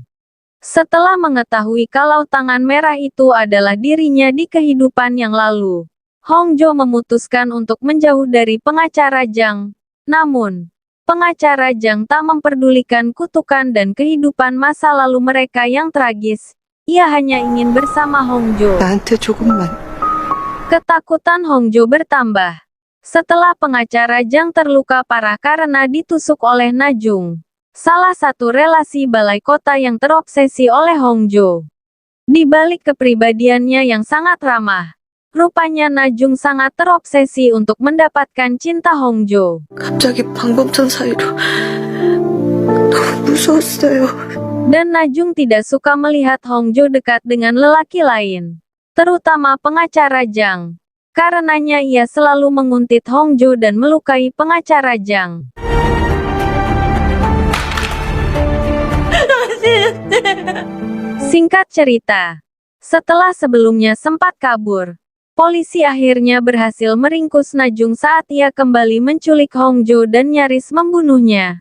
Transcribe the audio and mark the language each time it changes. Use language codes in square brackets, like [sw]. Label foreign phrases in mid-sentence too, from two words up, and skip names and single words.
[id] Setelah mengetahui kalau tangan merah itu adalah dirinya di kehidupan yang lalu, Hongjo memutuskan untuk menjauh dari pengacara Jang. Namun, pengacara Jang tak memperdulikan kutukan dan kehidupan masa lalu mereka yang tragis. Ia hanya ingin bersama Hongjo. [ko] 나한테 조금만. [id] Ketakutan Hongjo bertambah setelah pengacara Jang terluka parah karena ditusuk oleh Najung, salah satu relasi balai kota yang terobsesi oleh Hongjo. Di balik kepribadiannya yang sangat ramah, rupanya Najung sangat terobsesi untuk mendapatkan cinta Hongjo. [ko] 갑자기 방범선 사이로 너무 무서웠어요. [id] Dan Najung tidak suka melihat Hongjo dekat dengan lelaki lain, terutama pengacara Jang. Karenanya ia selalu menguntit Hongjo dan melukai pengacara Jang. Singkat cerita, setelah sebelumnya sempat kabur, polisi akhirnya berhasil meringkus Najung saat ia kembali menculik Hongjo dan nyaris membunuhnya.